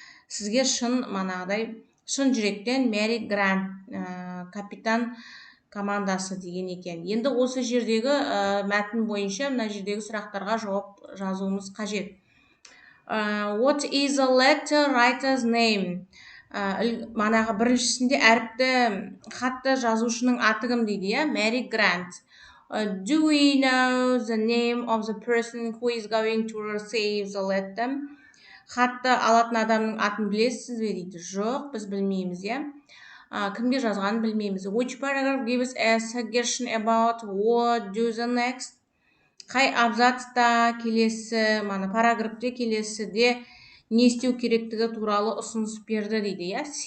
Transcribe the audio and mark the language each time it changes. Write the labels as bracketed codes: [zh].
[kk] Сізге шын жүректен Мэри Грант, капитан командасы деген екен. Енді осы жердегі мәтін бойынша мына жердегі сұрақтарға жауап жазуымыз қажет. [en] What is the letter writer's name? [kk] Манағы біріншісінде әріпті хатты жазушының аты кім дейді, иә? Мэри Грант. [en] Do we know the name of the person who is going to receive the letter? [kk] Хатты алатын адамның атын білесіз бе дейді. Жоқ, біз білмейміз, иә? Кімге жазғанын білмейміз. [en] Which paragraph gives a suggestion about what do the next? [kk] Қай абзацта келесі, параграфте келесіде не істеу керектігі туралы ұсыныс берді дейді, иә?